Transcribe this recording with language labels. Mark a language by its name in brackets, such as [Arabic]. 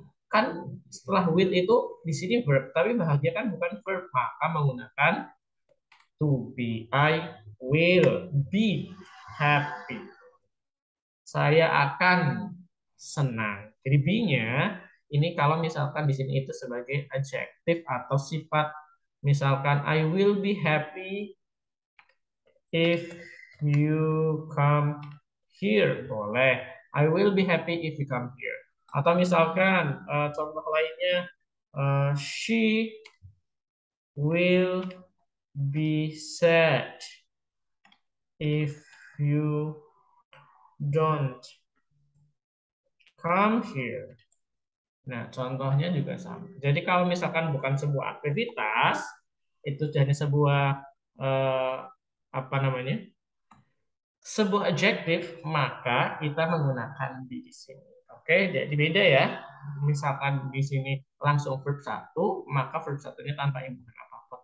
[Indonesian] Kan setelah will itu di sini verb, tapi bahagia kan bukan verb, maka menggunakan to be. [English] I will be happy. [Indonesian] Saya akan senang. Jadi be-nya ini kalau misalkan di sini itu sebagai adjektif atau sifat. Misalkan [English] I will be happy if you come here. [Indonesian] Boleh. [English] I will be happy if you come here. [Indonesian] Atau misalkan contoh lainnya, [English] she will be sad if you don't come here. [Indonesian] Nah, contohnya juga sama. Jadi kalau misalkan bukan sebuah aktivitas, itu hanya sebuah apa namanya? Sebuah adjektif, maka kita menggunakan be di sini. Oke, jadi beda ya. Misalkan di sini langsung verb satu, maka verb satunya tanpa imbuhan apa-apa.